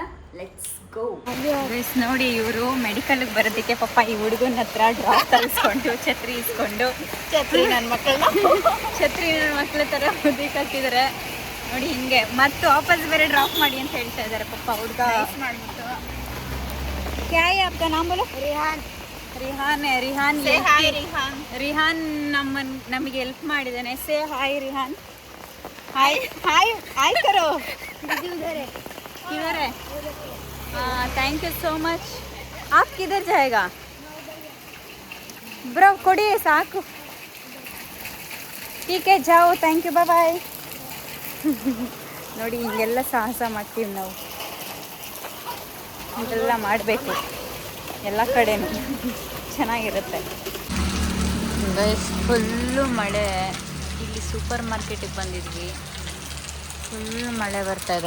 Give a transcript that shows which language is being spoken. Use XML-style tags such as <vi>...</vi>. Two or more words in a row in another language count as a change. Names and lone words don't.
<en>let's go.</en> <kn>ಗೈಸ್ ನೋಡಿ, ಇವರು ಮೆಡಿಕಲ್ಗೆ ಬರೋದಕ್ಕೆ ಪಾಪ ಈ ಹುಡುಗನ ಹತ್ರ ಡ್ರಾಪ್ ತರಿಸ್ಕೊಂಡು ಛತ್ರಿ ಇಸ್ಕೊಂಡು ನನ್ನ ಮಕ್ಕಳ ಥರ ಓದಿಕಾಕಿದ್ದಾರೆ ನೋಡಿ. ಹಿಂಗೆ ಮತ್ತೆ ವಾಪಸ್ ಬೇರೆ ಡ್ರಾಪ್ ಮಾಡಿ ಅಂತ ಹೇಳ್ತಾ ಇದ್ದಾರೆ ಪಾಪ ಹುಡುಗ. ಮಾಡಿಬಿಟ್ಟು</kn> <hi>क्या है आपका नाम बोलो?</hi> <kn>ರಿಹಾನ್ ನಮಗೆ ಹೆಲ್ಪ್ ಮಾಡಿದ್ದಾನೆ.</kn> <en>say hi Rihan.</en> <hi>हाय करो. किधर है?</hi> <en>thank you so much.</en> <hi>आप किधर जाएगा ब्रो?</hi> <kn>ಕೊಡಿ ಸಾಕು.</kn> <hi>ठीक है जाओ.</hi> <en>thank you,</en> <kn>ಬಾಯ್. ನೋಡಿ ಹಿಂಗೆಲ್ಲ ಸಾಹಸ ಮಾಡ್ತೀವಿ ನಾವು. ಇದೆಲ್ಲ ಮಾಡಬೇಕು ಎಲ್ಲ ಕಡೆನೂ. ಚೆನ್ನಾಗಿರುತ್ತೆ. ಗೈಸ್ ಫುಲ್ಲು ಮಳೆ. ಇಲ್ಲಿ ಸೂಪರ್ ಮಾರ್ಕೆಟಿಗೆ ಬಂದಿದ್ವಿ, ಫುಲ್ ಮಳೆ ಬರ್ತಾಯಿದೆ.</kn>